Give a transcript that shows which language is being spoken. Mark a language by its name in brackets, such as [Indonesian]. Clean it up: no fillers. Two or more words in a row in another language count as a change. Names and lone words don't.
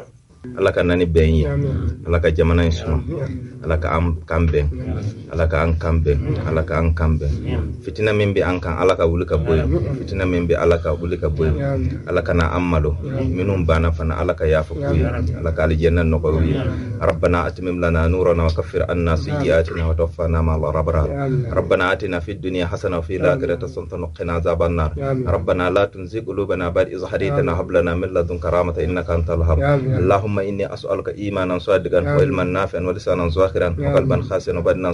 [Bambara] Ala ka nani bɛn ye ala ka jamana in suma ala ka an kan bɛn ala ka an kan bɛn ala ka an kan bɛn fitina min bɛ an kan ala ka wuli ka bɔ yen fitina min bɛ ala ka wuli ka bɔ yen ala ka na an malo minnu banna fana ala ka yafa k'u ye ala ka aljanna nɔgɔya u ye [Arabic] ربنا أتمم لنا نورنا وكفر عنا سيئاتنا وتوفنا مع الأبرار ربنا آتنا في الدنيا حسنة وفي الآخرة حسنة وقنا عذاب النار ربنا لا تزغ قلوبنا بعد إذ هديتنا وهب لنا من لدنك رحمة إنك أنت الوهاب اللهم إني أسألك إيمانا صادقا وعلما نافعا ولسانا ذاكرا وقلبا خاشعا وبدنا